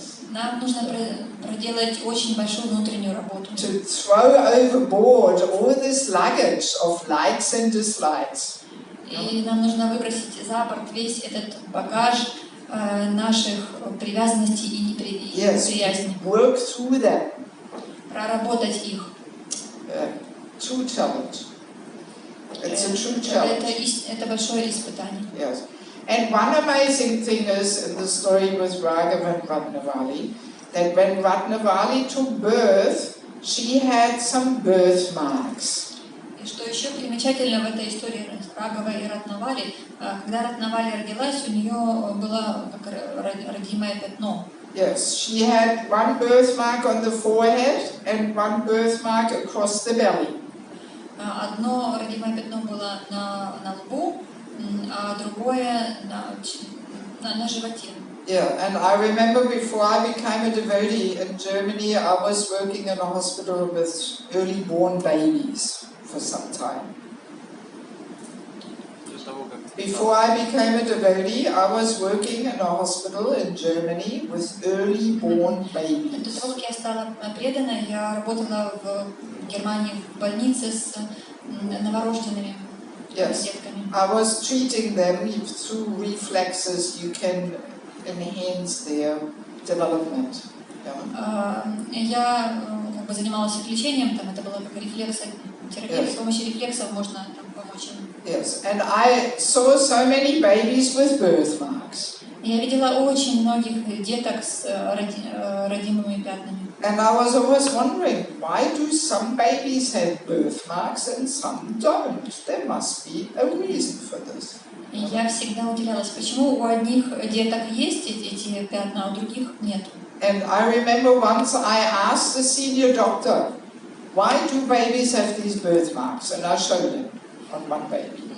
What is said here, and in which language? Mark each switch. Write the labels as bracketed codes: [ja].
[ru] Нам нужно проделать очень большую внутреннюю работу. [en] To throw overboard all this luggage of likes and dislikes. [ru] И нам нужно выбросить за борт весь этот багаж наших привязанностей и неприязни. [en] Work through them. [ru] Проработать их. [en] True challenge. It's a true challenge. [ru] Это большое испытание. [en] Yes. And one amazing thing is in the story with Raghava and Ratnavali, that when Ratnavali took birth, she had some birthmarks. [ru] И что еще примечательно в этой истории с Рагавой и Ратнавали, когда Ратнавали родилась, у нее было как родимое пятно. [en] Yes, she had one birthmark on the forehead and one birthmark across the belly. [ru] Одно родимое пятно было на лбу, а другое на животе. [en] Yeah, and I remember before I became a devotee in Germany, I was working in a hospital with early born babies for some time. Before I became a devotee, I was working in a hospital in Germany with early born babies. [ru] До того, как я стала преданной, я работала в Германии в больнице с новорожденными детками. [en] I was treating them through reflexes. You can enhance their development. [ru] Я как бы занималась их лечением, там это было как рефлексотерапия, с помощью рефлексов можно там помочь им. [en] Yes, and I saw so many babies with birthmarks. [ru] Я видела очень многих деток с родимыми пятнами. [en] And I was always wondering, why do some babies have birthmarks and some don't? There must be a reason for this. [ru] И я всегда удивлялась, почему у одних деток есть эти пятна, а у других нет. [en] And I remember once I asked the senior doctor, why do babies have these birthmarks? And I showed him on one baby.